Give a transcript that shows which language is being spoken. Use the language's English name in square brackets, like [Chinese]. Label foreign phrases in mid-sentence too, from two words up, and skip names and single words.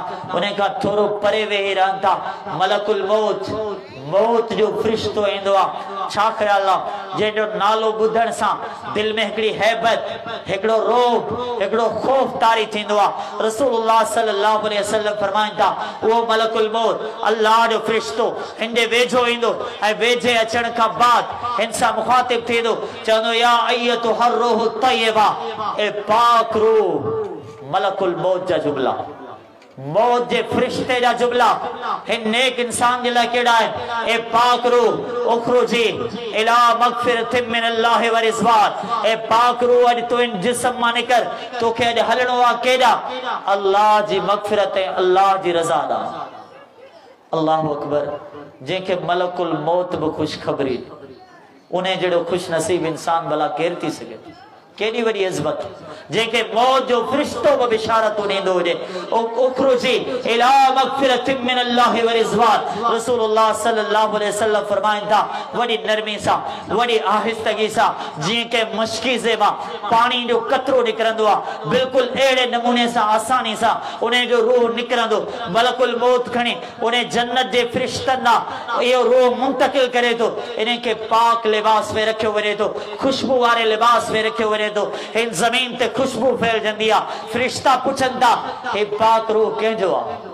[Sindhi] उन खां थोरो परे वेही रहनि था मलकुल मौत मौत जो फ़रिश्तो ईंदो आहे छा ख़्याल आहे जंहिंजो नालो ॿुधण सां दिलि में हिकिड़ी हैबत हिकिड़ो रोब हिकिड़ो ख़ौफ़ तारी थींदो आहे [Arabic] رسول الله صلى الله عليه وسلم [Sindhi] फरमाइनि था उहो मलकुल मौत अल्लाह जो फ़रिश्तो हिन जे वेझो ईंदो ऐं वेझे अचण खां बाद हिन सां मुख़ातिब थींदो चवंदो [Arabic] يا أيتها الروح الطيبة [Sindhi] ए पाक रूह मलकुल मौत जा जुमला मौत जे फरिश्ते जा जुमला हिन नेक इंसान जे लाइ कहिड़ा आहिनि ए पाक रूह [Arabic] اخرجي إلى مغفرة من الله ورضوان [Sindhi] ए पाक रूह अॼु तूं इन जिस्म मां निकर तोखे अॼु हलणो आहे केॾा अल्लाह जी मगफिरत ऐं अल्लाह जी रज़ा ॾांहुं [Arabic] الله أكبر [Sindhi] जंहिंखे मलकुल मौत बि ख़ुशख़बरी उन जहिड़ो ख़ुशि नसीब इंसान भला केरु थी सघे केॾी वॾी इज़्ज़त जंहिंखे मौत जो फ़रिश्तो बि बिशारत ॾींदो हुजे [Arabic] اخرجي إلى مغفرة من الله ورضوان رسول الله صلى الله عليه وسلم [Sindhi] फरमाइनि था वॾी नरमी सां वॾी आहिस्तगी सां जीअं के मशकीज़े मां पाणी जो कतरो निकिरंदो आहे बिल्कुलु अहिड़े नमूने सां आसानी सां उन जो रूह निकिरंदो मलकुल मौत खणी उन जन्नत जे फ़रिश्तनि ॾांहुं इहो रूह मुंतक़िल करे थो इन खे पाक लिबास में रखियो वञे थो ख़ुशबू वारे लिबास में रखियो वञे तो इन जमीन ते खुशबू फैलजंदी आहे फ़रिश्ता पुछनि था हे पाक रूह कंहिंजो आहे